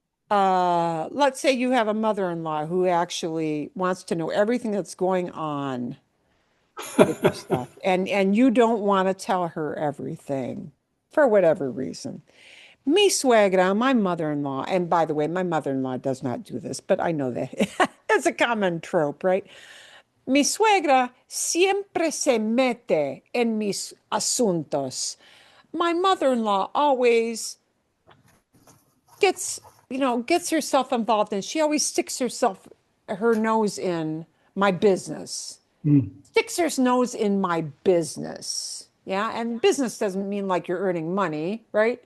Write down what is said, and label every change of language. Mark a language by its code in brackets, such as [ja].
[en] Let's say you have a mother-in-law who actually wants to know everything that's going on with your stuff, and you don't want to tell her everything for whatever reason. [es] Mi suegra, [en] my mother-in-law, and by the way, my mother-in-law does not do this, but I know that it's a common trope, right? [es] Mi suegra siempre se mete en mis asuntos. [en] My mother-in-law always gets herself involved, and she always sticks her nose in my business. Sticks her nose in my business. Yeah, and business doesn't mean like you're earning money, right?